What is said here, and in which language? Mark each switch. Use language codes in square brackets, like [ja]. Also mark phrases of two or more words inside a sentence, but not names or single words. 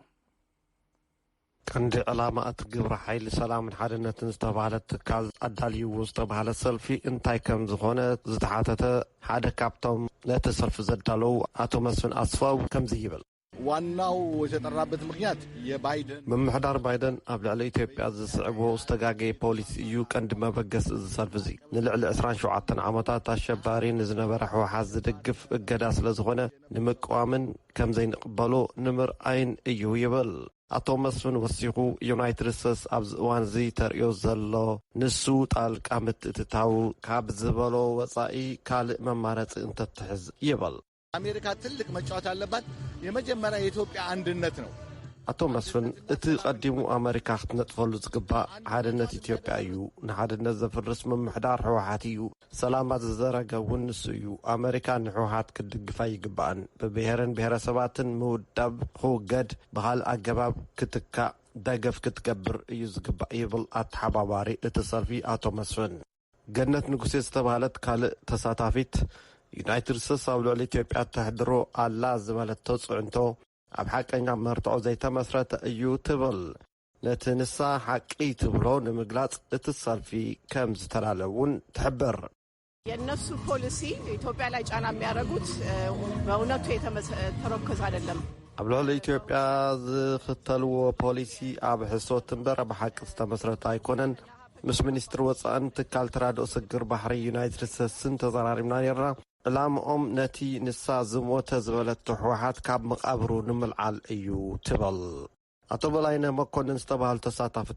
[ti] ቀንዲ ዕላማ እቲ ግብረ ሓይሊ ሰላምን ሓድነትን ዝተባህለ ትካል ኣዳልይዎ ዝተባህለ ሰልፊ እንታይ ከም ዝኾነ ዝተሓተተ ሓደ ካብቶም ነቲ ሰልፊ ዘዳለዉ ኣቶ መስፍን ኣስፋው ከምዚ ይብል። [am] ዋናው የተጠራበት ምክንያት የባይደን [ti] ምምሕዳር ባይደን ኣብ ልዕሊ ኢትዮጵያ ዝስዕቦ ዝተጋገየ ፖሊሲ እዩ ቀንዲ መበገስ እዚ ሰልፊ እዚ ንልዕሊ 27 ዓመታት ኣሸባሪ ንዝነበረ ሕወሓት ዝድግፍ እገዳ ስለ ዝኾነ ንምቅዋምን ከም ዘይንቕበሎ ንምርኣይን እዩ ይብል። ኣቶ መስፍን ወሲኹ ዩናይትድ ስቴትስ ኣብዚ እዋን እዚ ተርእዮ ዘሎ ንሱ ጣልቃ ምትእትታው ካብ ዝበሎ ወጻኢ ካልእ መማረፂ እንተትሕዝ ይብል። [am] አሜሪካ ትልቅ መጫወት ያለባት የመጀመሪያ የኢትዮጵያ አንድነት ነው። [ti] ኣቶ መስፍን እቲ ቀዲሙ ኣሜሪካ ክትነጥፈሉ ዝግባእ ሓድነት ኢትዮጵያ እዩ። ንሓድነት ዘፍርስ ምምሕዳር ሕወሓት እዩ። ሰላማት ዝዘረገውን ንሱ እዩ። ኣሜሪካ ንሕወሓት ክትድግፋ ይግባእን ብብሔርን ብሔረሰባትን ምውዳብ ክውገድ ብኻልእ ኣገባብ ክትካእ ደገፍ ክትገብር እዩ ዝግባእ ይብል ኣተሓባባሪ እቲ ሰልፊ ኣቶ መስፍን። ገነት ንጉሴ ዝተባህለት ካልእ ተሳታፊት ዩናይትድ ስቴትስ ኣብ ልዕሊ ኢትዮጵያ ተሕድሮ ኣላ ዝበለቶ ጽዕንቶ ኣብ ሓቀኛ መርትዖ ዘይተመስረተ እዩ ትብል። ነቲ ንሳ ሓቂ ትብሎ ንምግላጽ እቲ ሰልፊ ከም ዝተላለውን ትሕብር። [am] የነሱ ፖሊሲ ኢትዮጵያ ላይ ጫና የሚያደርጉት በእውነቱ የተመረኮዘ አይደለም። [ti] ኣብ ልዕሊ ኢትዮጵያ ዝኽተልዎ ፖሊሲ ኣብ ሕሶት እምበር ብሓቂ ዝተመስረተ ኣይኮነን። ምስ ሚኒስትር ወጻእን ትካል ተራድኦ ስግር ባሕሪ ዩናይትድ ስቴትስን ተዘራሪብና ነርና። ዕላምኦም ነቲ ንሳ ዝሞተ ዝበለቶ ሕወሓት ካብ መቃብሩ ንምልዓል እዩ ትብል። ኣቶ በላይነ መኮንን ዝተባህሉ ተሳታፍቲ